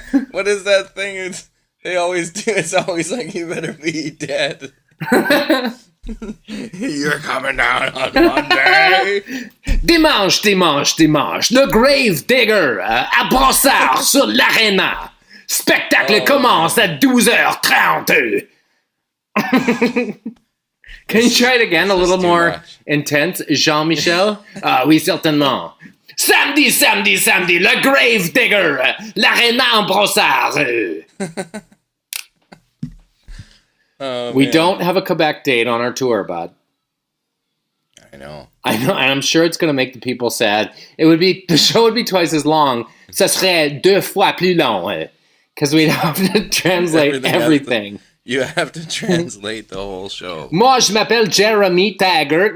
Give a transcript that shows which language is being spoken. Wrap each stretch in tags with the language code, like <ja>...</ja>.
<en>What is that thing they always do? It's always like, you better be dead. You're coming down on Monday.</en> <fr>Dimanche, dimanche, dimanche. Le Grave Digger à Brossard sur l'Arena. Spectacle commence à 12h30.</fr> <en>Can you try it again a little more intense, Jean-Michel?</en> <fr>Oui, certainement. Samedi, samedi, samedi, le Grave Digger, l'Arena en Brossard.</fr> <en>We don't have a Quebec date on our tour, bud. I know, and I'm sure it's going to make the people sad. The show would be twice as long.</en> <fr>Ça serait 2 fois plus long,</fr> <en>because we'd have to translate everything. You have to translate the whole show.</en> <fr>Moi, je m'appelle Jeremy Taggart.</fr>